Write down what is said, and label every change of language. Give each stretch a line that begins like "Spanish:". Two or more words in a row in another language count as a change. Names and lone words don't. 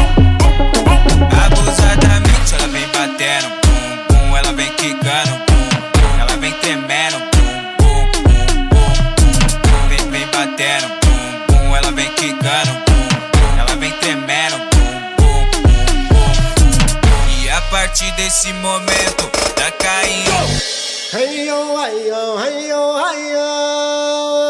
Portuguese: Abusadamente ela vem batendo, bum, bum, ela vem quicando, bum, bum, ela vem tremendo, bum, bum, bum, bum, vem batendo, bum, bum, ela vem quicando, bum, ela vem tremendo, bum, bum, bum. E a partir desse momento tá caindo. Hey yo, hey yo, hey yo, hey yo.